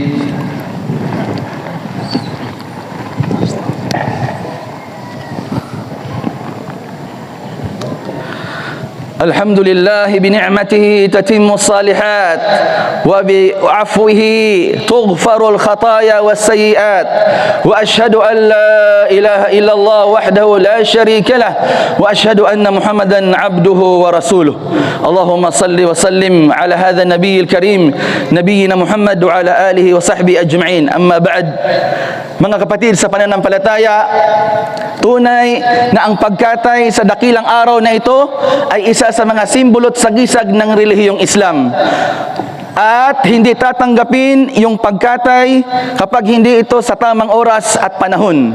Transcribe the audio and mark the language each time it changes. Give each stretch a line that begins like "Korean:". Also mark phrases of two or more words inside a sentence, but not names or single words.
Arabic: الحمد لله بنعمته تتم الصالحات وبعفوه تغفر الخطايا والسيئات وأشهد أن لا إله إلا الله وحده لا شريك له وأشهد أن محمدا عبده ورسوله. اللهم صل وسلم على هذا النبي الكريم نبينا محمد وعلى آله وصحبه أجمعين. أما بعد,
Filipino: mga kapatid sa pananampalataya, tunay na ang pagkatay sa dakilang araw na ito ay isa sa mga simbolo at sagisag ng relihiyong Islam. At hindi tatanggapin yung pagkatay kapag hindi ito sa tamang oras at panahon.